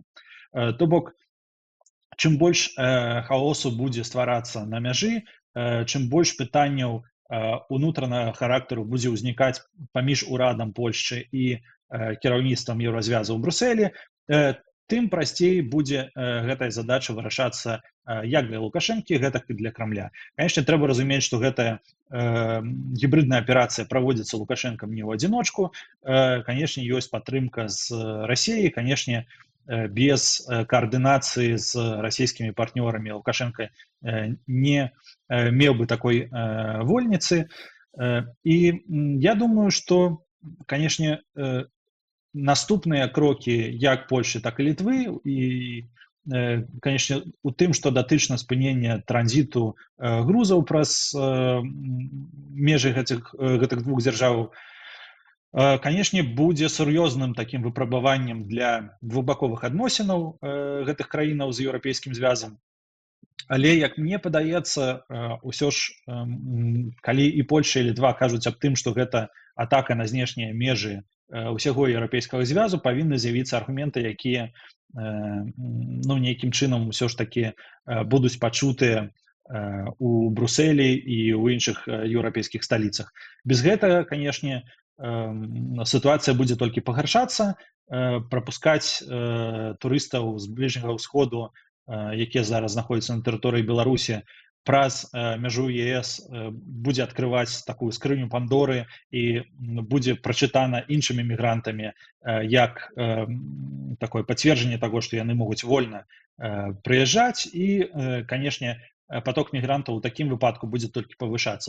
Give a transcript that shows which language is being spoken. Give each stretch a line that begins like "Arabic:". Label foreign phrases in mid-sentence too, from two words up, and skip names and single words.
Belarusian: То бок, чым больш хаосу будзе стварацца на мяжы, чым больш пытанняў унутранага характару будзе ўзнікаць паміж урадам Польшчы і кіраўніцтвам еўразвязу ў Брусэлі, тым прасцей будзе гэтая задача вырашацца як для Лукашэнкі, гэтак і для Крамля. Канешне, трэба разумець, што гэтая гібридная аперацыя праводзіцца Лукашэнкам не ў адзіночку. Канешне, ёсць падтрымка з Расіі, канешне,
Russian: без координации с российскими партнерами Лукашенко
Belarusian: не меў бы
Russian: такой вольницы. И я думаю, что, конечно,
Belarusian: наступные кроки як Польши, так и Литвы, и, конечно, у тым, что датычна спынення транзиту грузаў праз межы гэтых двух дзяржаваў, конечно, будзе сур'ёзным таким выпрабаваннем для двухбаковых адносінаў гэтых краінаў з еўрапейскім звязам. Але, як мне падаецца, ўсё ж, калі і Польша, і Літва кажуць аб тым, што гэта атака на знешнія межы ўсяго еўрапейскага звязу, павінны з'явіцца аргументы, якія нейкім чынам ўсё ж такі будуць пачутыя у Брусэлі і ў іншых еўрапейскіх сталіцах. Без гэтага, канешне,
Russian: ситуация будет только
Belarusian: пагаршацца, пропускать турыстаў з бліжняга ўсходу, якія зараз знаходзяцца на тэрыторыі Беларусі, праз мяжу ЕС будзе адкрываць такую скрыню Пандоры і будзе прачытана іншымі мігрантамі як такое пацверджанне таго, што яны могуць вольна прыязджаць, і, канешне, поток мігрантаў у такім выпадку будзе толькі павышацца.